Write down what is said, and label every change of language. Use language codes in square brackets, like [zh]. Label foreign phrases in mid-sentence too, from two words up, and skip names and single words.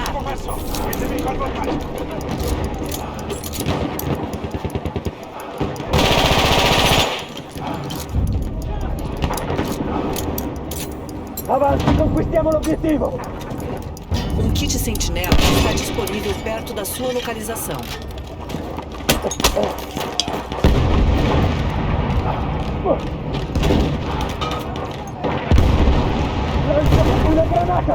[it] perso! Avete nemico al voltaggio! Avanti, conquistiamo l'obiettivo! [pt] Um kit sentinela está disponível perto da sua localização. [it] Lancia una granata!